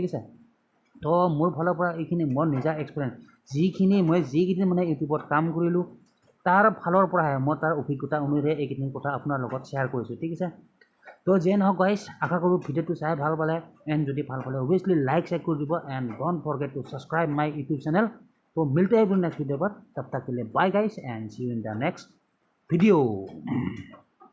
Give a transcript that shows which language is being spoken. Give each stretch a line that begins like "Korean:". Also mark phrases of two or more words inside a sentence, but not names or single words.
Assamese: আছে তো মোৰ ফালৰ পৰা এইখিনি মোৰ নিজা এক্সপিৰিয়েঞ্চ মই যিকেইদিন মানে ইউটিউবত কাম কৰিলোঁ তাৰ ফালৰ পৰাহে মই তাৰ অভিজ্ঞতা অনুযায়ী এইকেইদিন কথা আপোনাৰ লগত শ্বেয়াৰ কৰিছোঁ ঠিক আছে তো যিয়ে নহওক গাইজ আশা কৰোঁ ভিডিঅ'টো চাই ভাল পালে এণ্ড যদি ভাল পালে
English: obviously like
Assamese: কৰি দিব
English: and don't forget to subscribe my YouTube channel
Hindi: तो मिलते हैं नेक्स्ट वीडियो पर तब तक के लिए बाय गाइस
English: and see you in the next video